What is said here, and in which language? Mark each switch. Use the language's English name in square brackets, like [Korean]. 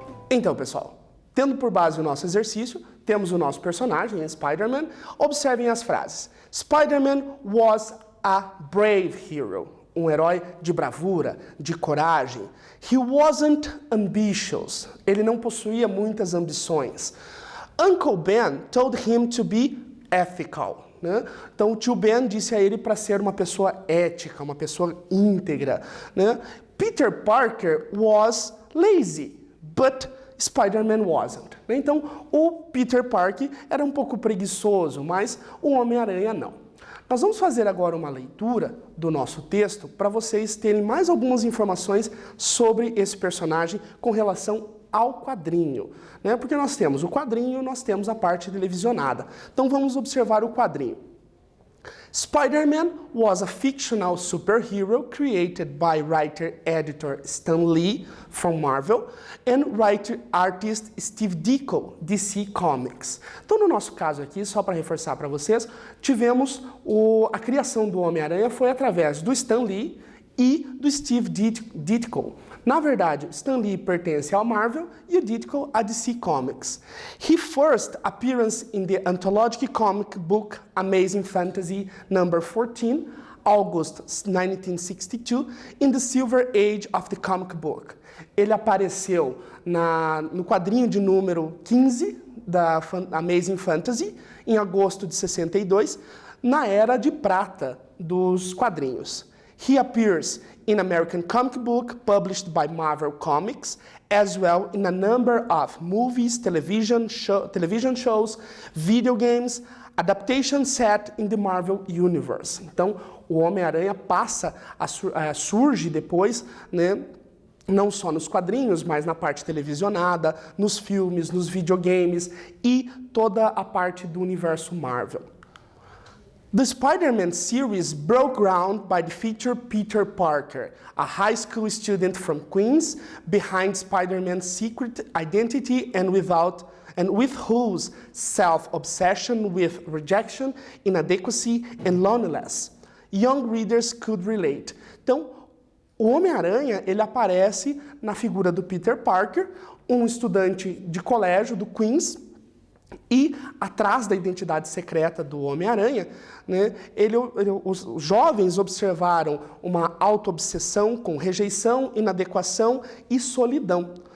[Portuguese] Então, pessoal, tendo por base o nosso exercício, temos o nosso personagem, Spider-Man. Observem as frases. [English] Spider-Man was a brave hero. [Portuguese] Um herói de bravura, de coragem. [English] He wasn't ambitious. [Portuguese] Ele não possuía muitas ambições. [English] Uncle Ben told him to be ethical. [Portuguese] Então, o tio Ben disse a ele para ser uma pessoa ética, uma pessoa íntegra. [English] Peter Parker was lazy, but Spider-Man wasn't. [Portuguese] Então, o Peter Parker era um pouco preguiçoso, mas o Homem-Aranha não. Nós vamos fazer agora uma leitura do nosso texto para vocês terem mais algumas informações sobre esse personagem com relação ao quadrinho. Porque nós temos o quadrinho, nós temos a parte televisionada. Então, vamos observar o quadrinho. [English] Spider-Man was a fictional superhero created by writer-editor Stan Lee from Marvel and writer-artist Steve Ditko, DC Comics. [Portuguese] Então, no nosso caso aqui, só para reforçar para vocês, tivemos a criação do Homem-Aranha foi através do Stan Lee e do Steve Ditko. Na verdade, Stan Lee pertence ao Marvel e o Ditko a DC Comics. [English] His first appearance in the anthology comic book Amazing Fantasy No. 14, August 1962, in the Silver Age of the comic book. [Portuguese] Ele apareceu no quadrinho de número 15 da Amazing Fantasy, em agosto de 62, na era de prata dos quadrinhos. [English] He appears in American comic book published by Marvel Comics, as well in a number of movies, television shows, video games, adaptations set in the Marvel Universe. [Portuguese] Então, o Homem-Aranha surge depois, né, não só nos quadrinhos, mas na parte televisionada, nos filmes, nos videogames e toda a parte do universo Marvel. [English] The Spider-Man series broke ground by the feature Peter Parker, a high school student from Queens, behind Spider-Man's secret identity and with whose self-obsession with rejection, inadequacy and loneliness young readers could relate. [Portuguese] Então, o Homem-Aranha, ele aparece na figura do Peter Parker, um estudante de colégio do Queens, e atrás da identidade secreta do Homem-Aranha, né, os jovens observaram uma auto-obsessão com rejeição, inadequação e solidão.